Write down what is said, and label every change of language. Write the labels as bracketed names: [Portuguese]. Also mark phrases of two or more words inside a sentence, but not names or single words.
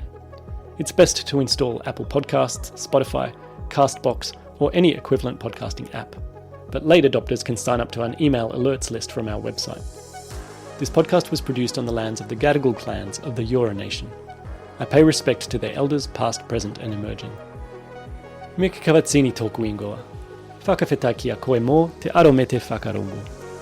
[English] It's best to install Apple Podcasts, Spotify, Castbox, or any equivalent podcasting app. But late adopters can sign up to an email alerts list from our website. This podcast was produced on the lands of the Gadigal clans of the Eora Nation. I pay respect to their elders past, present and emerging. [Māori] Me ke kawatsini tōku ingoa. Whakawhetai ki a koe mō te aro me te whakarongo.